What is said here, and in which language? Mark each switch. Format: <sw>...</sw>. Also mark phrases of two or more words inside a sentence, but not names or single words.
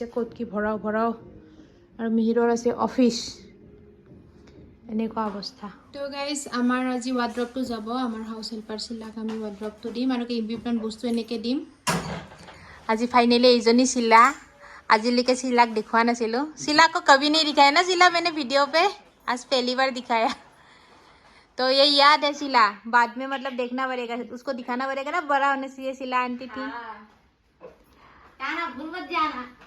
<as>ক'ত কি ভৰাও। আৰু মিহিৰৰ আছে অফিচ, এনেকুৱা অৱস্থা। তো গাইজ আমাৰ আজি ৱাৰ্ড্ৰবটো যাব। আমাৰ হাউচ হেল্পাৰ চিলাক আমি ৱাৰ্ড্ৰবটো দিম আৰু ইম্পৰ্টেণ্ট বস্তু এনেকৈ দিম। আজি ফাইনেলি এইজনী চিলা, আজিলৈকে চিলাক দেখুৱা নাছিলোঁ।</as> <hi>चिला को कभी नहीं दिखाया ना चिला, मैंने वीडियो पे आज पहली बार दिखाया। तो ये याद है चिला, बाद में मतलब देखना पड़ेगा, उसको दिखाना पड़ेगा ना, बड़ा होने से ये चिला आंटी थी। भूल मत जाना।</hi>